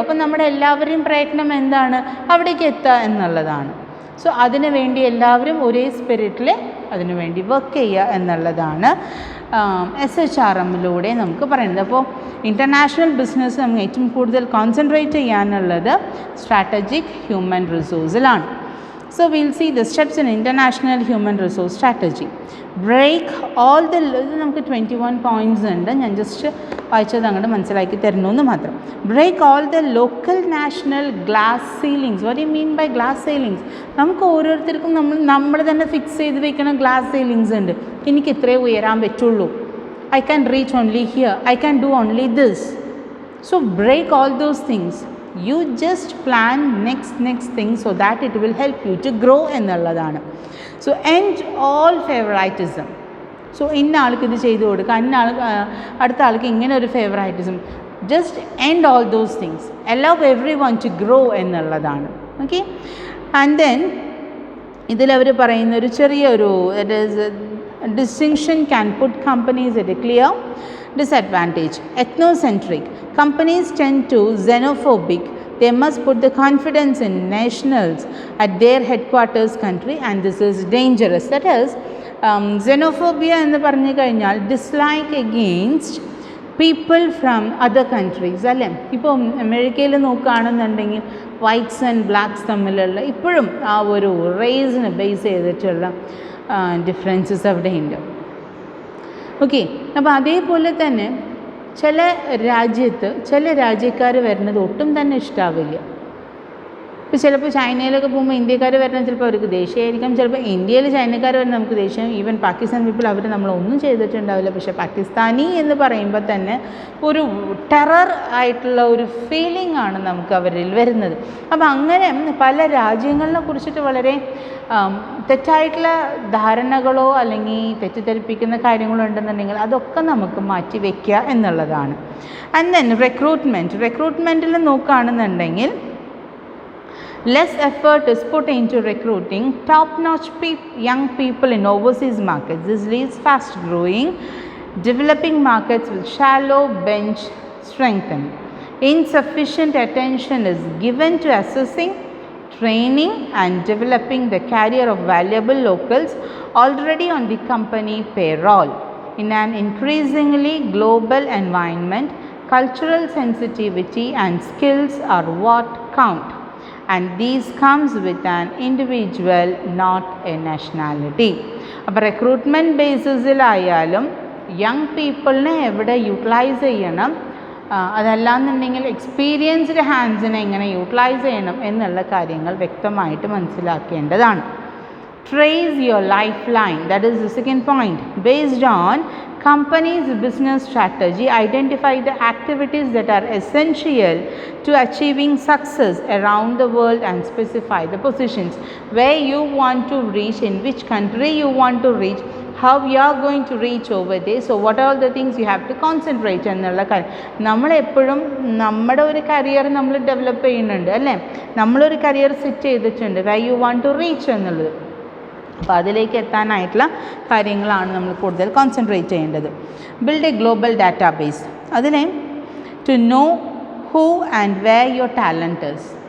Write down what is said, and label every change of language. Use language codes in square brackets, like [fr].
[ml] അപ്പം നമ്മുടെ എല്ലാവരുടെയും പ്രയത്നം എന്താണ്, അവിടേക്ക് എത്തുക എന്നുള്ളതാണ്. സോ അതിനു വേണ്ടി എല്ലാവരും ഒരേ സ്പിരിറ്റിൽ അതിനു വേണ്ടി വർക്ക് ചെയ്യുക എന്നുള്ളതാണ് SHRMലൂടെ നമുക്ക് പറയുന്നത്. അപ്പോൾ ഇൻ്റർനാഷണൽ ബിസിനസ് നമുക്ക് ഏറ്റവും കൂടുതൽ കോൺസെൻട്രേറ്റ് ചെയ്യാനുള്ളത് strategic human റിസോഴ്സിലാണ്. [en] So we'll see the steps in international human resource strategy. Break all the, [ml] ഇത് നമുക്ക് 21 points ഉണ്ട്, ഞാൻ ജസ്റ്റ് വായിച്ചത് അങ്ങോട്ട് മനസ്സിലാക്കി തരുന്നു എന്ന് മാത്രം. [en] Break all the local national glass ceilings. What you mean by glass ceilings? [ml] നമുക്ക് ഓരോരുത്തർക്കും നമ്മൾ തന്നെ ഫിക്സ് ചെയ്ത് വെക്കുന്ന ഗ്ലാസ് സീലിങ്സ് ഉണ്ട്. എനിക്ക് ഇത്രേ ഉയരാൻ പറ്റുള്ളൂ, [en] I can reach only here, I can do only this. So break all those things. You just plan next thing so that it will help you to grow [ml] എന്നുള്ളതാണ്. [en] So end all favoritism. [ml] So ഇന്ന ആൾക്ക് ഇത് ചെയ്തു കൊടുക്കുക, അടുത്ത ആൾക്ക് ഇങ്ങനെ ഒരു ഫേവറൈറ്റിസം. [en] just end all those things, allow everyone to grow [ml] എന്നുള്ളതാണ്. [en] okay, and then [ml] ഇതിലവർ പറയുന്ന ഒരു ചെറിയൊരു [en] distinction can put companies at a clear disadvantage. Ethnocentric companies tend to xenophobic. They must put the confidence in nationals at their headquarters country, and this is dangerous. That is, xenophobia [ml] എന്ന് പറഞ്ഞു കഴിഞ്ഞാൽ [en] dislike against people from other countries [ml] അല്ലേ. ഇപ്പോൾ അമേരിക്കയിൽ നോക്കുകയാണെന്നുണ്ടെങ്കിൽ whites and blacks തമ്മിലുള്ള ഇപ്പോഴും ആ ഒരു റേസിനെ ബേസ് ചെയ്തിട്ടുള്ള ഡിഫറൻസസ് അവിടെ ഉണ്ട്. ഓക്കെ, അപ്പോൾ അതേപോലെ തന്നെ ചില രാജ്യത്ത് ചില രാജ്യക്കാർ വരുന്നത് ഒട്ടും തന്നെ ഇഷ്ടാവില്ല. ഇപ്പോൾ ചിലപ്പോൾ ചൈനയിലൊക്കെ പോകുമ്പോൾ ഇന്ത്യക്കാർ വരുന്നത് ചിലപ്പോൾ അവർക്ക് ദേഷ്യമായിരിക്കും, ചിലപ്പോൾ ഇന്ത്യയിൽ ചൈനക്കാർ വരുന്നത് നമുക്ക് ദേഷ്യം. ഈവൻ പാകിസ്ഥാൻ പീപ്പിൾ അവർ നമ്മളൊന്നും ചെയ്തിട്ടുണ്ടാവില്ല, പക്ഷേ പാകിസ്ഥാനി എന്ന് പറയുമ്പോൾ തന്നെ ഒരു ടെറർ ആയിട്ടുള്ള ഒരു ഫീലിംഗ് ആണ് നമുക്ക് അവരിൽ വരുന്നത്. അപ്പോൾ അങ്ങനെ പല രാജ്യങ്ങളെ കുറിച്ചിട്ട് വളരെ തെറ്റായിട്ടുള്ള ധാരണകളോ അല്ലെങ്കിൽ തെറ്റിദ്ധരിപ്പിക്കുന്ന കാര്യങ്ങളോ ഉണ്ടെന്നുണ്ടെങ്കിൽ അതൊക്കെ നമുക്ക് മാറ്റി വയ്ക്കുക എന്നുള്ളതാണ്. [en] and then [ml] റിക്രൂട്ട്മെൻറ്റിൽ നോക്കുകയാണെന്നുണ്ടെങ്കിൽ [en] less effort is put into recruiting top-notch young people in overseas markets. This leaves fast-growing, developing markets with shallow bench strengthening. Insufficient attention is given to assessing, training and developing the career of valuable locals already on the company payroll. In an increasingly global environment, cultural sensitivity and skills are what count, and these comes with an individual, not a nationality. [ml] അപ്പോൾ recruitment ബേസിസിലായാലും young പീപ്പിളിനെ എവിടെ utilise ചെയ്യണം, അതല്ലാന്നുണ്ടെങ്കിൽ experienced ഹാൻഡ്സിനെ എങ്ങനെ utilise ചെയ്യണം എന്നുള്ള കാര്യങ്ങൾ വ്യക്തമായിട്ട് മനസ്സിലാക്കേണ്ടതാണ്. [en] Trace your lifeline, that is the second point. Based on company's business strategy, identify the activities that are essential to achieving success around the world and specify the positions where you want to reach, in which country you want to reach, how you are going to reach over there. So what are all the things you have to concentrate [ml] എന്നുള്ള കാര്യം. നമ്മളെപ്പോഴും നമ്മുടെ ഒരു career നമ്മൾ develop ചെയ്യുന്നുണ്ട് അല്ലേ, നമ്മളൊരു career set ചെയ്തിട്ടുണ്ട് [en] where you want to reach [ml] എന്നുള്ളത്. അപ്പോൾ അതിലേക്ക് എത്താനായിട്ടുള്ള കാര്യങ്ങളാണ് നമ്മൾ കൂടുതൽ കോൺസെൻട്രേറ്റ് ചെയ്യേണ്ടത്. [en] Build a global database. അതിനെ to know who and where your talent is.